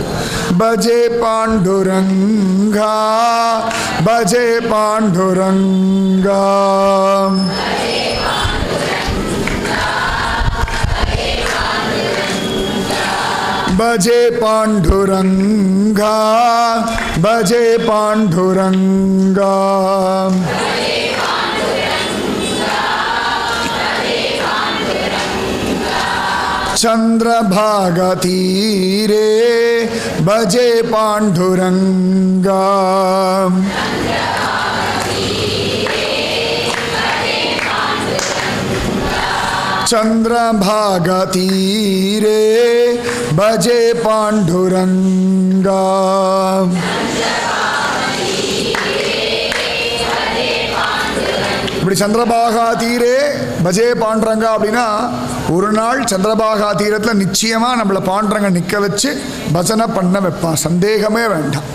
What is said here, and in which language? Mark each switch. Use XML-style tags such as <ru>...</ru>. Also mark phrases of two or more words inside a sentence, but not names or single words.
<mr>भजे पांडुरंगा भजे पांडुरंगा. भजे पांडुरंगा भजे पांडुरंगा. चंद्रभागा तीरे भजे पांडुरंगा, चंद्रभागा तीरे भजे पांडुरंगा.</mr> <ta>இப்படி</ta> <mr>चंद्रभागा तीरे भजे पांडरंगा</mr> <ta>அப்படின்னா ஒரு நாள் சந்திரபாகா தீரத்தில் நிச்சயமாக நம்மளை பாண்டரங்க நிற்க வச்சு பஜனை பண்ண வைப்பான், சந்தேகமே வேண்டாம்.</ta>